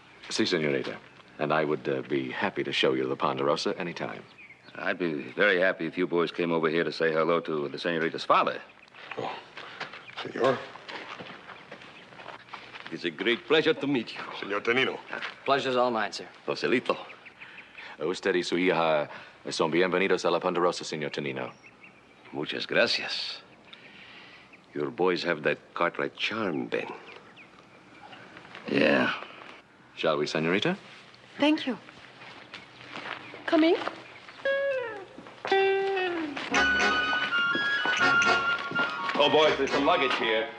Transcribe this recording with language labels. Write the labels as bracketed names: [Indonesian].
[Spanish] Si, señorita. [English] And I would be happy to show you the Ponderosa anytime. I'd be very happy if you boys came over here to say hello to the senorita's father. Oh, senor. It's a great pleasure to meet you. Senor Tonino. Pleasure's all mine, sir. Joselito. [Spanish] Usted y su hija son bienvenidos a la Ponderosa, señor Tonino. Muchas gracias. [English] Your boys have that Cartwright charm, Ben. Yeah. Shall we, señorita? Thank you. Coming? Oh, boys, there's some luggage here.